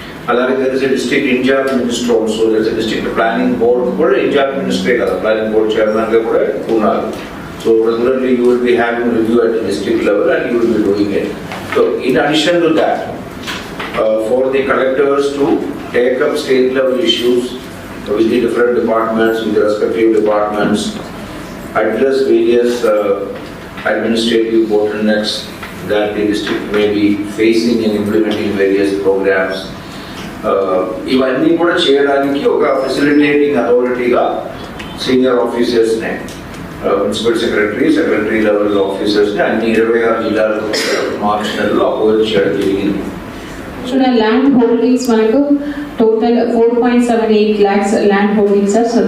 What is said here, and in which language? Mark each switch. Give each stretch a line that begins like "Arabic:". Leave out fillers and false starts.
Telugu: అలాగే district incharge minister also, district planning board కూడా incharge మినిస్టరే కదా, ప్లానింగ్ బోర్డ్ చైర్మన్ గా కూడా ఉన్నారు.
English: So regularly you will be having review at the district level and you will be doing it. So in addition to that, for the collectors to take up state level issues with the different departments, with the respective departments, address various administrative bottlenecks that the district may be facing in implementing various programs.
Telugu: ఇవన్నీ కూడా చేయడానికి ఒక facilitating అథారిటీగా senior ఆఫీసర్స్నే, principal secretary level ఆఫీసర్స్ని అన్ని 26 జిల్లాలకు మార్చి నెలలో oppose చేయడం జరిగింది. Land holdings మనకు total 4.78 lakhs land holdings sir.